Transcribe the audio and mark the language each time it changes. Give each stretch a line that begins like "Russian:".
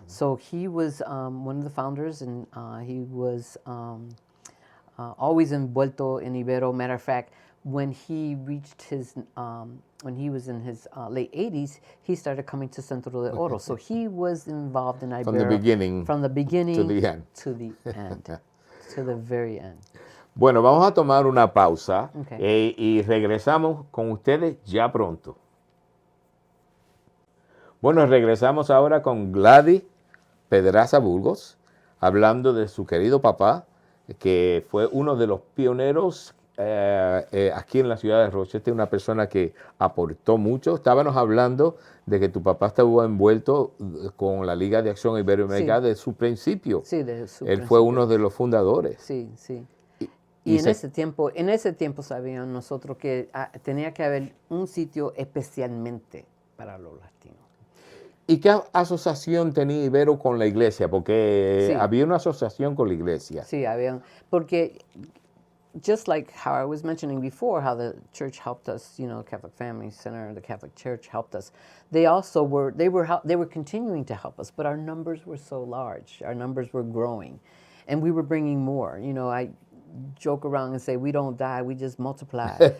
English: So he was one of the founders, and he was always
Spanish: envuelto
English: in Ibero. Matter of fact, when he reached his, when he was in his late 80s, he started coming to Centro de Oro. So he was involved in Ibero from the beginning to the end. To the end, to the very end.
Spanish: Bueno, vamos a tomar una pausa y regresamos con ustedes ya pronto. Bueno, regresamos ahora con Gladys Pedraza Burgos, hablando de su querido papá, que fue uno de los pioneros aquí en la ciudad de Rochester, una persona que aportó mucho. Estábamos hablando de que tu papá estuvo envuelto con la Liga de Acción Iberoamericana desde su principio. Sí, desde su principio. Él fue uno de los fundadores. Sí, sí. Y en ese tiempo sabíamos nosotros que tenía que haber un sitio especialmente para los latinos. ¿Y qué asociación tenía Ibero con la iglesia? Porque había una asociación con la iglesia. Sí, había, porque
English: just like how I was mentioning before, how the church helped us, Catholic Family Center, the Catholic Church helped us. They also were continuing to help us, but our numbers were so large. Our numbers were growing, and we were bringing more. I joke around and say we don't die, we just multiply.